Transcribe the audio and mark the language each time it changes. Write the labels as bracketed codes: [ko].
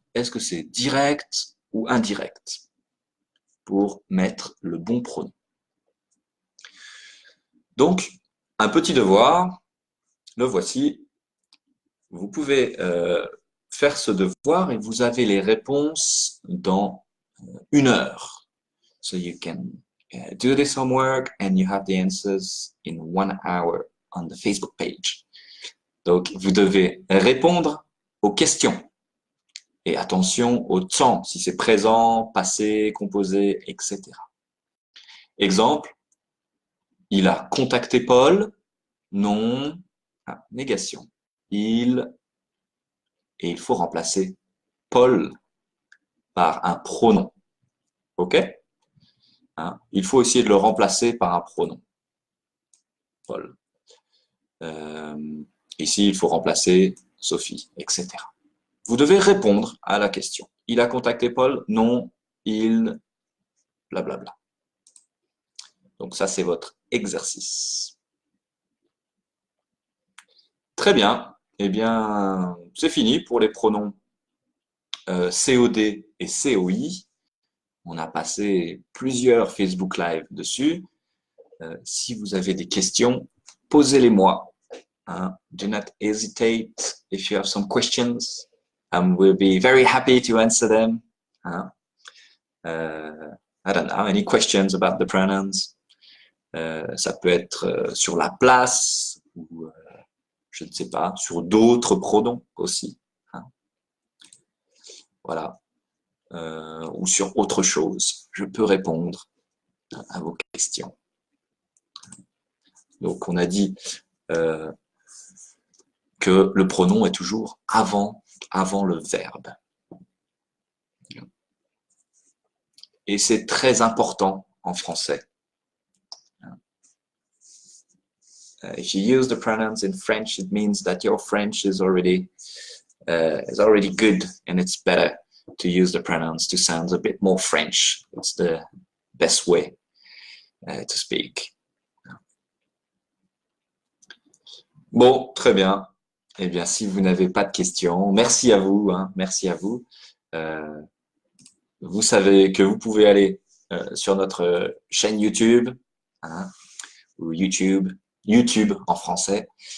[fr] Est-ce que c'est direct ou indirect pour mettre le bon pronom. Donc, un petit devoir, le voici. Vous pouvez faire ce devoir et vous avez les réponses dans 1 heure. [en] So you can do this homework and you have the answers in 1 hour on the Facebook page. [fr] Donc, vous devez répondre aux questions. Et attention au temps, si c'est présent, passé, composé, etc. Exemple, il a contacté Paul. Non. Ah, négation. Et il faut remplacer Paul par un pronom. OK? Hein? Il faut essayer de le remplacer par un pronom. Paul. Ici, il faut remplacer Sophie, etc. Vous devez répondre à la question. Il a contacté Paul? Non. Il... blablabla. Donc ça, c'est votre exercice. Très bien. Eh bien, c'est fini pour les pronoms COD et COI. On a passé plusieurs Facebook Live dessus. Si vous avez des questions, posez-les-moi. Hein? [en] Do not hesitate if you have some questions. We'll be very happy to answer them. Hein? I don't know, any questions about the pronouns? [fr] Ça peut être sur la place ou je ne sais pas, sur d'autres pronoms aussi. Hein. Voilà. Ou sur autre chose. Je peux répondre à vos questions. Donc, on a dit que le pronom est toujours avant le verbe. Et c'est très important en français. [en] If you use the pronouns in French, it means that your French is already good, and it's better to use the pronouns to sound a bit more French. It's the best way to speak. [fr] Bon, très bien. Eh bien, si vous n'avez pas de questions, merci à vous. Hein, merci à vous. Vous savez que vous pouvez aller sur notre chaîne YouTube, hein, ou YouTube en français.